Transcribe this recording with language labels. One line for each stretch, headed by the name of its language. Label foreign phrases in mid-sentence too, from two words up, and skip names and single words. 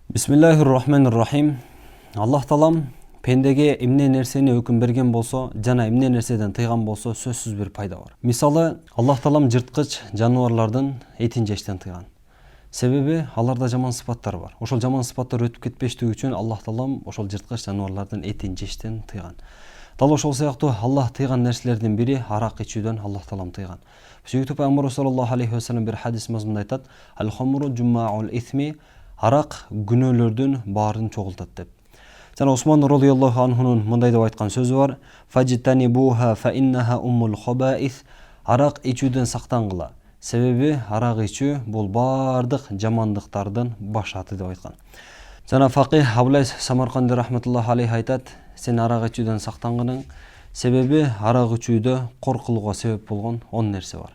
Arabic: بسم الله الرحمن الرحيم.
Kyrgyz: Аллах Таалам пендеге эмне нерсени өкүм берген болсо жана эмне нерседен тыйган болсо сөзсүз бир пайда бар. Мисалы, Аллах Таалам жырткыч жаныбарлардын этин жештен тыйган. Себеби аларда жаман сыпаттар бар. Ошол жаман сыпаттар өтүп кетпештиги үчүн Аллах Таалам ошол жырткыч жаныбарлардын этин жештен тыйган. Дал ошол сыяктуу Аллах тыйган нерселердин бири арак ичүүдөн Аллах Таалам тыйган. Сүйүктүү Пайгамбар
Arabic: صلى الله عليه وسلم
Kyrgyz: бир хадис мазмунда айтат:
Arabic: "الخمر جماع الإثم",
Kyrgyz: арак күнөөлөрдүн баарын чогултат деп. Жана Усман
Arabic: رضي الله عنه
Kyrgyz: мындай деп айткан сөзү бар:
Arabic: "فاجتنبوها فإنها أم الخبائث",
Kyrgyz: арак ичүүдөн сактангыла. Себеби арак ичүү бул бардык жамандыктардын баш аты деп айткан. Жана факих Абулайс Самарканди
Arabic: رحمة الله عليه
Kyrgyz: айтат: "Сен арак ичүүдөн сактангының, себеби арак ичүүдө коркулууга себеп болгон 10 нерсе бар.